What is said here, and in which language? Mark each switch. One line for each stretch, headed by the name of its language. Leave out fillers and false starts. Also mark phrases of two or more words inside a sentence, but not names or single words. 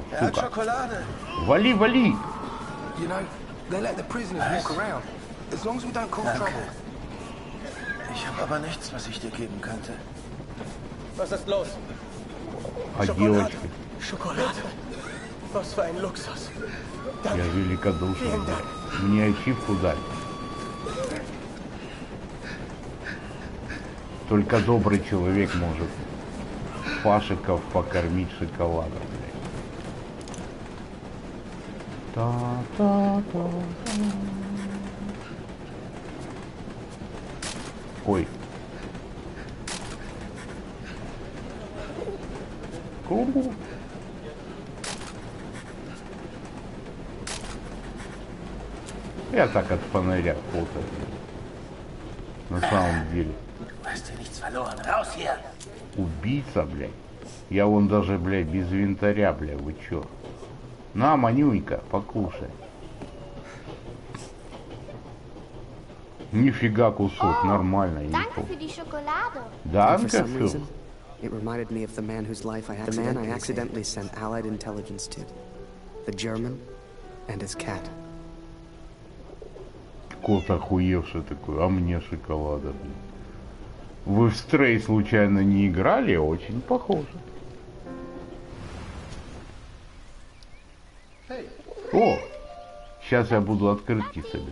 German: Er hat
Russian: сука?
German: Schokolade.
Russian: Вали, вали!
English: You know, they let the prisoners walk around. As long as we don't cause trouble.
German: Ich habe aber nichts, was ich dir geben könnte. Was ist los?
Russian: А девочка?
German: Schokolade. Was für ein Luxus.
Russian: Я великодушен. Мне ачивку дать. Только добрый человек может Пашиков покормить шоколадом, блядь. Та-та-та-та. Ой. Ку-ку. Я так от фонаря фото. На самом деле. Убийца, блядь. Я вон даже, блядь, без винтаря, блядь, вы чё? На, Манюнька, покушай. Нифига кусок, нормально.
German: Danke für die Schokolade.
English: And for some
Russian: Данка,
English: reason, it reminded me of the man whose life I accidentally sent Allied intelligence to. The German and his cat.
Russian: Кот охуевший такой, а мне шоколада, блин. Вы в Стрей случайно не играли? Очень похоже. О! Сейчас я буду открытки собирать.